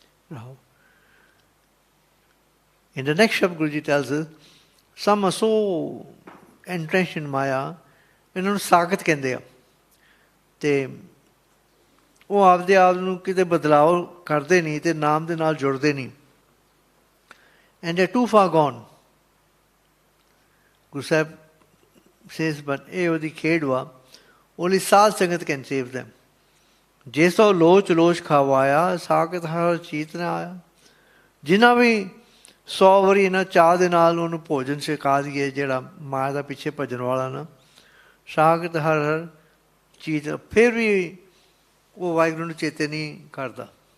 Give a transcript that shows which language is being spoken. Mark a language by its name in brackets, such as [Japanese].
[English] Now, in the next shabd, Guruji tells us, some are so entrenched in Maya, [Punjabi] ਇਹਨਾਂ ਨੂੰ ਸਾਖਤ ਕਹਿੰਦੇ ਆ ਤੇ ਉਹ ਆਪਦੇ ਆਪ ਨੂੰ ਕਿਤੇ ਬਦਲਾਵ ਕਰਦੇ ਨਹੀਂ ਤੇ ਨਾਮ ਦੇ ਨਾਲ ਜੁੜਦੇ ਨਹੀਂ [English] and they're too far gone. Guru Sahib says, but [Punjabi] ਇਹ ਉਹਦੀ ਖੇਡ ਵਾ, [English] only Sadh Sangat can save them. [Punjabi] ਜੇ ਸੋ ਲੋਚ ਲੋਚ ਖਾਵਾਇਆ ਸਾਖਤ ਹਰ ਚੀਤ ਨਾ ਆਇਆ. ਜਿਨ੍ਹਾਂ ਵੀ 100 ਵਾਰੀ ਇਹਨਾਂ ਚਾਹ ਦੇ ਨਾਲ ਉਹਨੂੰ ਭੋਜਨ ਛਕਾ ਦਈਏ, ਜਿਹੜਾ ਮਾਇਆ ਦਾ ਪਿੱਛੇ ਭੱਜਣ ਵਾਲਾ ਨਾ, ਸਾਖਤ ਹਰ ਹਰ ਚੀਜ਼, ਫਿਰ ਵੀ ਉਹ ਵਾਹਿਗੁਰੂ ਨੂੰ ਚੇਤੇ ਨਹੀਂ ਕਰਦਾ.